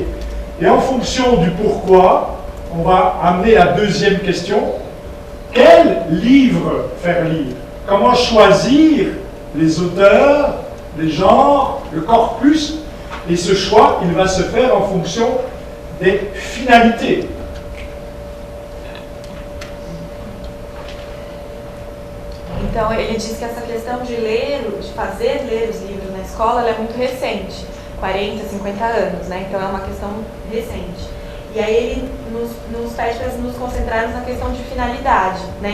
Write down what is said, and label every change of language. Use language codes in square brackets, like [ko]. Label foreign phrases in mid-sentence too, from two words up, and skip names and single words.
[fr] Et en fonction du pourquoi, on va amener la deuxième question. Quel livre faire lire? Comment choisir les auteurs, les genres, le corpus? Et ce choix, il va se faire en fonction des finalités. [pt] Então, ele diz que essa questão de fazer ler os livros na escola, ela é muito recente, 40, 50 anos, né? Então é uma questão recente. E aí ele nos pede para nos concentrarmos na questão de finalidade, né?